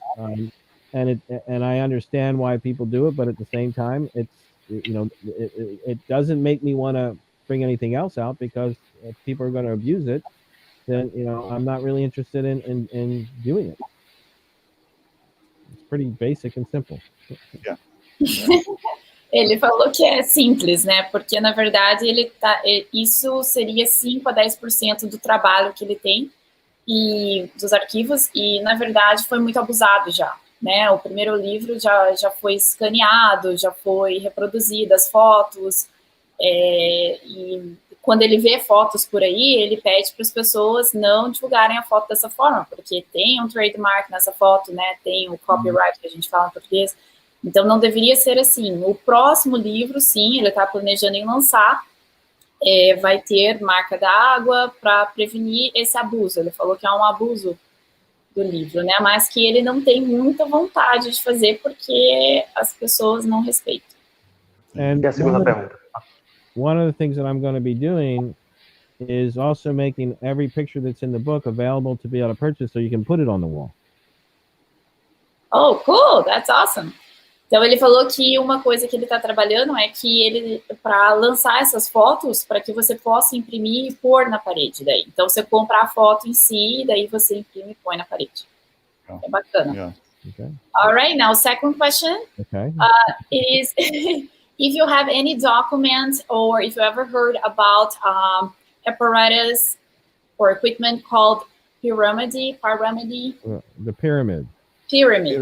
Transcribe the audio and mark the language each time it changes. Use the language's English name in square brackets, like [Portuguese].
[English] And I understand why people do it, but at the same time, it's, you know, it doesn't make me want to bring anything else out, because if people are going to abuse it, then, you know, I'm not really interested in doing it. It's pretty basic and simple. Yeah. [Portuguese] Ele falou que é simples, né? Porque, na verdade, isso seria 5 a 10% do trabalho que ele tem e dos arquivos, e, na verdade, foi muito abusado já. Né? O primeiro livro já foi escaneado, já foi reproduzido as fotos, e quando ele vê fotos por aí, ele pede para as pessoas não divulgarem a foto dessa forma, porque tem um trademark nessa foto, né? Tem o copyright que a gente fala em português, então não deveria ser assim. O próximo livro, sim, ele está planejando em lançar, vai ter marca d'água para prevenir esse abuso. Ele falou que é um abuso do livro, né? Mas que ele não tem muita vontade de fazer porque as pessoas não respeitam. [English] And [Portuguese] a segunda pergunta. [English] One of the things that I'm going to be doing is also making every picture that's in the book available to be able to purchase, so you can put it on the wall. Oh, cool! That's awesome. [Portuguese] Então ele falou que uma coisa que ele está trabalhando é que ele, para lançar essas fotos, para que você possa imprimir e pôr na parede daí. Então você compra a foto em si, daí você imprime e põe na parede. É bacana. [English] Yeah. Okay. All right, now second question. Okay. Is if you have any documents or if you ever heard about apparatus or equipment called pyramid. The pyramid. Pyramid.